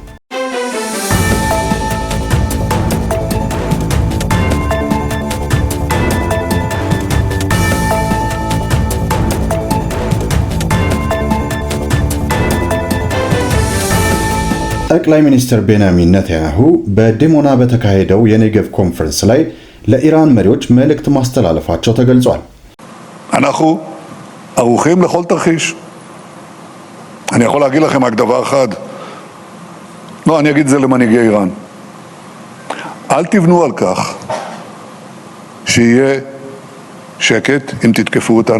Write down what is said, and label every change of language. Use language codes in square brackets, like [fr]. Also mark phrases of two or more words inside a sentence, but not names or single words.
[am] ጠቅላይ ሚኒስትር ቤንያሚን ኔታንያሁ በዲሞና በተካሄደው የኔጌቭ ኮንፈረንስ ላይ ለኢራን መሪዎች መልእክት ማስተላለፋቸው ተገልጿል። [he] אנחנו ערוכים לכל תרחיש. אני יכול להגיד לכם רק דבר אחד. לא, אני אגיד את זה למנהיגי איראן. אל תבנו על כך שיהיה שקט אם תתקפו אותנו.